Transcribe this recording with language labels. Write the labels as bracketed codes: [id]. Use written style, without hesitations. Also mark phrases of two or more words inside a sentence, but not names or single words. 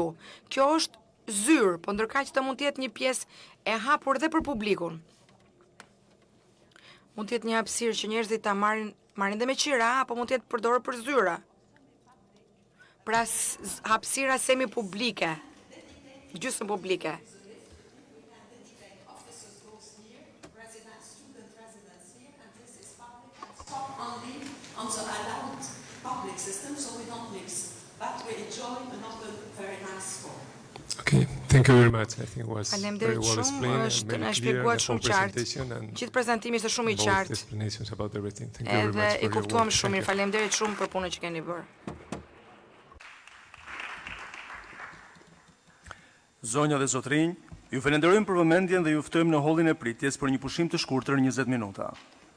[sq] Kjo është zyrë, po ndërkaq të mund të jetë një pjesë e hapur dhe për publikun. Mund të jetë një hapësirë që njerëzit ta marrin dhe me qira, apo mund të jetë përdorur për zyra. Pra hapësira semi publike, gjysmë publike. [en] Also allowed public system, so we don't mix. But we enjoy another very nice sport. Okay, thank you very much. I think it was very well explained and very clear the whole presentation and [sq] gjithë prezantimi ishte shumë I qartë. [en] Both explanations about everything. Thank you very much for your work. [sq] Edhe I kuptuam shumë mirë. Faleminderit shumë për punën që keni bërë. Zonja dhe zotrinj, ju falenderojmë për vëmendjen dhe ju ftojmë në hollin e pritjes për një pushim të shkurtër 20 minuta.